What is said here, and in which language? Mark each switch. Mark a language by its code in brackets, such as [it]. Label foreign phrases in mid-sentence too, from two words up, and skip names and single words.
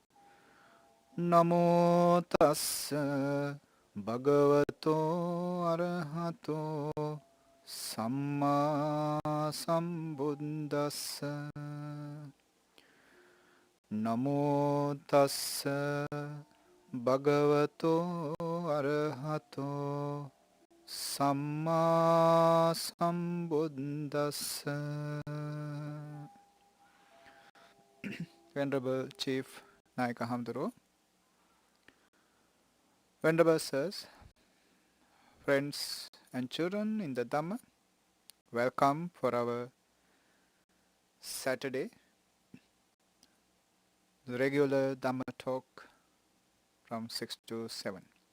[pi] Namo tassa bhagavato arahato samma sambuddhassa. Namo tassa Bhagavato Arahato Samma Sambuddhassa. [en] Venerable Chief Nayaka Hamdaro, Venerable Sirs, friends and children in the Dhamma, welcome for our Saturday, the regular Dhamma talk from 6 to 7.